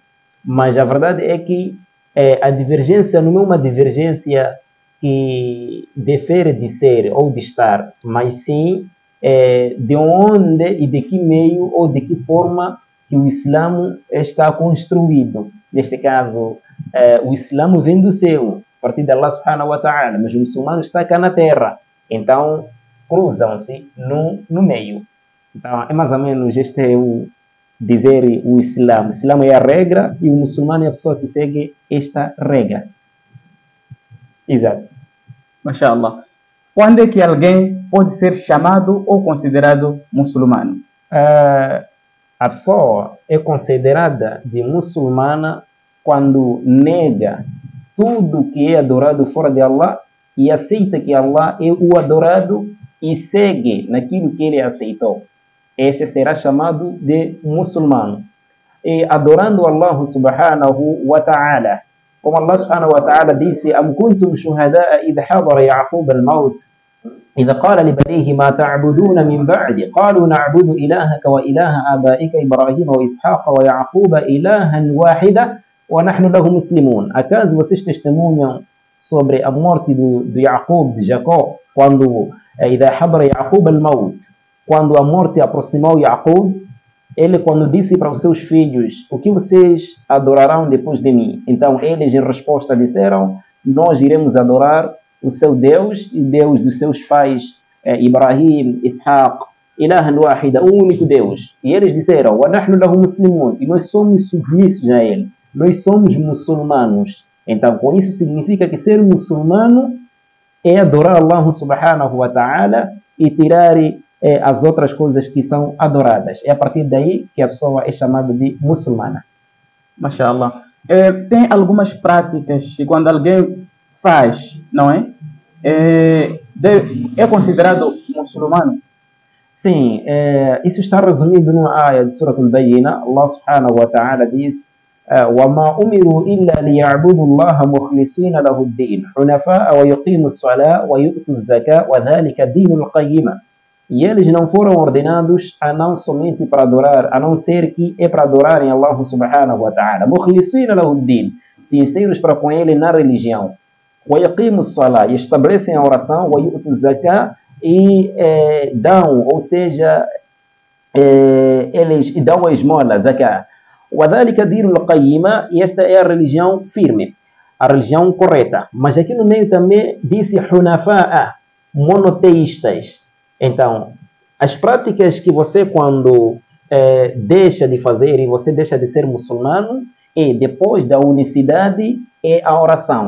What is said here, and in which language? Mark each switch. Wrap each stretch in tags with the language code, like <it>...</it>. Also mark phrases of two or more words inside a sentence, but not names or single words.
<pt>Mas a verdade é que a divergência não é uma divergência que difere de ser ou de estar, mas sim de onde e de que meio ou de que forma que o Islã está construído. Neste caso, o Islã vem do céu, a partir de</pt> <ar>الله سبحانه وتعالى,</ar> <pt>mas o muçulmano está cá na terra. Então, cruzam-se no meio. Então, é mais ou menos este é o dizer o Islã. O Islã é a regra e o muçulmano é a pessoa que segue esta regra. Exato. Mashallah. Quando é que alguém pode ser chamado ou considerado muçulmano? A pessoa é considerada de muçulmana quando nega tudo que é adorado fora de Allah e aceita que Allah é o adorado e segue naquilo que ele aceitou. Esse será chamado de muçulmano. E adorando</pt> <ar>الله سبحانه وتعالى.</ar> <pt>Como</pt> <ar>الله سبحانه وتعالى</ar> <pt>disse:</pt> <ar>أم كنتم شهداء إذ حضر يعقوب الموت إذا قال لبنيه ما تعبدون من بعد قالوا نعبد إلهك وإله آبائك إبراهيم وإسحاق ويعقوب إلها واحدا ونحن له مسلمون.</ar> <pt>Acaso vocês testemunham sobre a morte do Yaqub, de Jacó, quando</pt> <ar>إذا حضر يعقوب الموت,</ar> <pt>quando a morte aproximou Yaqub, ele quando disse para os seus filhos: o que vocês adorarão depois de mim? Então eles em resposta disseram: nós iremos adorar o seu Deus e Deus dos seus pais,</pt> <ar>إبراهيم، إسحاق، إلها واحدا,</ar> <pt>um único Deus. E eles disseram:</pt> <ar>وَنَحْنُ لَهُ مُسْلِمُونَ,</ar> <pt>e nós somos submissos a ele, nós somos muçulmanos. Então, com isso significa que ser muçulmano é adorar</pt> <ar>الله سبحانه وتعالى</ar> <pt>e tirar as outras coisas que são adoradas. É a partir daí que a pessoa é chamada de muçulmana. Mashallah. Tem algumas práticas que quando alguém faz, não é? É considerado muçulmano? Sim, isso está resumido numa área de Surah Al-Bayyina.</pt> <ar>الله سبحانه وتعالى</ar> <pt>diz:</pt> <ar>وَمَا أُمِرُوا إِلَّا لِيَعْبُدُوا اللَّهَ مُخْلِصِينَ لَهُ الدِّينَ حُنَفَاءَ وَيُقِيمُوا الصَّلَاةَ وَيُؤْتُوا الزَّكَاةَ وَذَلِكَ دِينُ الْقَيِّمَةِ.</ar> <pt>E eles não foram ordenados a não somente para adorar, a não ser que é para adorarem</pt> <ar>الله سبحانه وتعالى. مُخْلِصِينَ لَهُ الدِّينَ,</ar> <pt>sinceros para com ele na religião.</pt> <ar>وَيُقِيمُوا الصَّلَاةَ,</ar> <pt>e estabelecem a oração.</pt> <ar>وَيُؤْتُوا الزَّكَاةَ,</ar> <pt>e dão, ou seja, eles dão a esmola, zakah.</pt> <ar>وَذَلِكَ دِينُ الْقَيِّمَةِ,</ar> <pt>e esta é a religião firme, a religião correta. Mas aqui no meio também disse hunafa'a, monoteístas. Então, as práticas que você quando deixa de fazer e você deixa de ser muçulmano, e depois da unicidade é a oração.</pt>